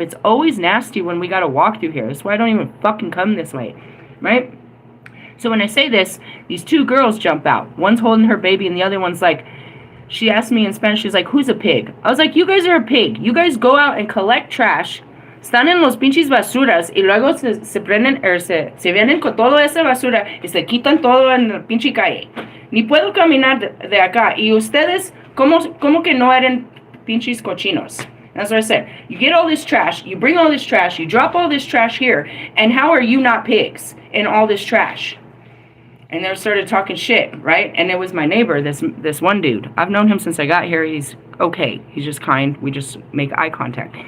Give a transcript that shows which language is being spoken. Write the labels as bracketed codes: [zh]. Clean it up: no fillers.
[en] It's always nasty when we gotta walk through here. That's why I don't even fucking come this way. Right? So when I say this, these 2 girls jump out. One's holding her baby, and the other one's like, she asked me in Spanish, she's like, who's a pig? I was like, you guys are a pig. You guys go out and collect trash. [es] Están en los pinches basuras, y luego se prenden, se vienen con toda esa basura, y se quitan todo en la pinche calle. Ni puedo caminar de acá. Y ustedes, ¿cómo que no eran pinches cochinos? [en] That's what I said. You get all this trash, you bring all this trash, you drop all this trash here, and how are you not pigs in all this trash? And they started talking shit, right? And it was my neighbor, this one dude. I've known him since I got here. He's okay. He's just kind. We just make eye contact.